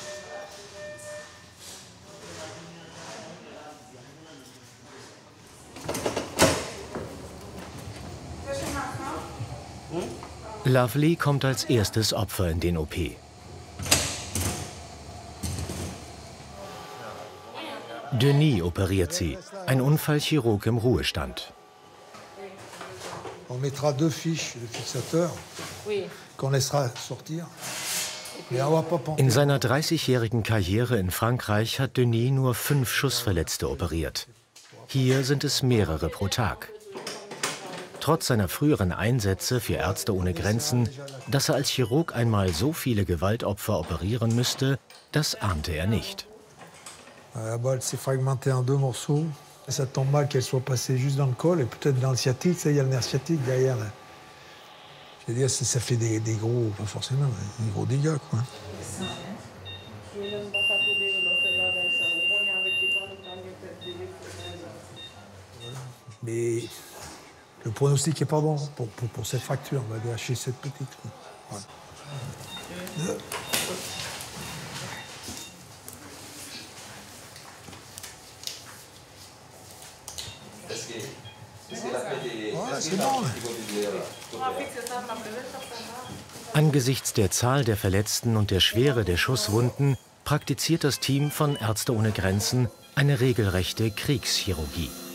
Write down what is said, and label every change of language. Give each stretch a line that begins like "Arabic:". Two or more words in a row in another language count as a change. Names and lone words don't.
German: Lovely kommt als erstes Opfer in den OP. Denis operiert sie, ein Unfallchirurg im Ruhestand.
French: On mettra 2 fiches de fixateur qu'on laissera sortir.
German: In seiner 30-jährigen Karriere in Frankreich hat Denis nur 5 Schussverletzte operiert. Hier sind es mehrere pro Tag. Trotz seiner früheren Einsätze für Ärzte ohne Grenzen, dass er als Chirurg einmal so viele Gewaltopfer operieren müsste, das ahnte er nicht.
French: La balle s'est fragmentée en 2 morceaux. Ça tombe mal qu'elle soit passée juste dans le col et peut-être dans le sciatique. Il y a le nerf sciatique derrière. Là. Je veux dire, ça fait des gros, pas forcément, des gros dégâts, quoi. Mais le pronostic n'est pas bon pour cette fracture. On va gâcher cette petite. Voilà.
German: Angesichts der Zahl der Verletzten und der Schwere der Schusswunden praktiziert das Team von Ärzte ohne Grenzen eine regelrechte Kriegschirurgie.